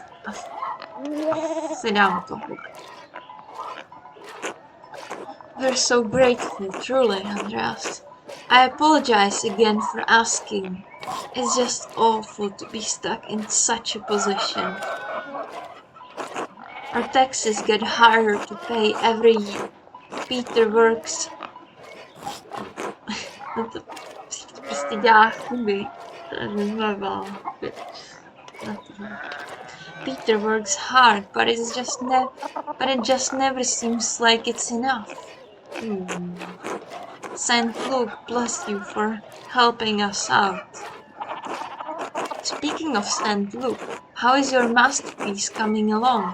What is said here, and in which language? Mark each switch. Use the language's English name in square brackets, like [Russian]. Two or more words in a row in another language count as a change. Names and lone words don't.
[Czech] Asi dám tohle. [English] We're so grateful, truly, Andreas. I apologize again for asking. It's just awful to be stuck in such a position. Our taxes get higher to pay every year. Peter works... [Czech] prostě dělá chyby. [English] Peter works hard, but it just never seems like it's enough. Saint Luke bless you for helping us out. Speaking of Saint Luke, how is your masterpiece coming along?